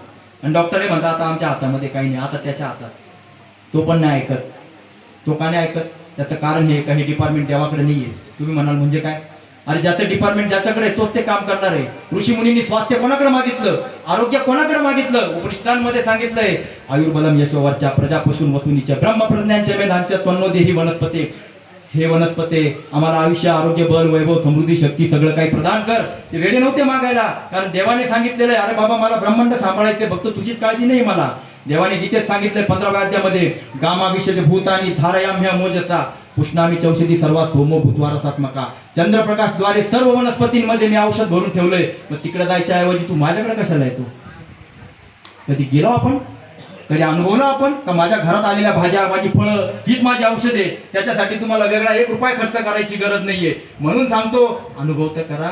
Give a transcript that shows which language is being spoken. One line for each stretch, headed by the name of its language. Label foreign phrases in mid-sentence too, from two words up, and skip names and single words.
Marathi: आणि डॉक्टरही म्हणतात आता आमच्या हातामध्ये काही नाही, आता त्याच्या हातात. तो पण नाही ऐकत. तो का नाही ऐकत? त्याचं कारण हे काही डिपार्टमेंट देवाकडे नाहीये. तुम्ही म्हणाल म्हणजे काय? अरे ज्याचं डिपार्टमेंट ज्याच्याकडे आहे तोच ते काम करणार आहे. ऋषी मुनींनी स्वास्थ्य कोणाकडे मागितलं? आरोग्य कोणाकडे मागितलं? उपनिषदांमध्ये सांगितलंय
Sanskrit: आयुर्बलम यशोवरच्या प्रजा पशून वसुनीच्या ब्रह्मप्रज्ञांच्या मेधांच्या त्वन्नो देही वनस्पते.
Marathi: हे वनस्पते आम्हाला आयुष्य, आरोग्य, बल, वैभव, समृद्धी, शक्ती सगळं काही प्रदान कर. ते वेळे नव्हते मागायला, कारण देवाने सांगितलेलं आहे अरे बाबा मला ब्रह्मांड सांभाळायचे, फक्त तुझीच काळजी नाही मला. देवाने गीतेत सांगितलंय 15व्या अध्यायामध्ये
Sanskrit: गामा विश्वचे भूतानी धारयाम्य मोजसा पुष्णामी चौषधी सर्वा सोमो भूतवारसात्मका.
Marathi: चंद्रप्रकाश द्वारे सर्व वनस्पतींमध्ये मी औषध भरून ठेवलंय. मग तिकडे जायच्या ऐवजी तू माझ्याकडे कशाला येतो? कधी गेलो आपण? कधी अनुभवलं आपण का माझ्या घरात आलेल्या भाज्या, माझी फळं हीच माझी औषधे? त्याच्यासाठी तुम्हाला वेगळा 1 रुपया खर्च करायची गरज नाहीये. म्हणून सांगतो अनुभव तर करा.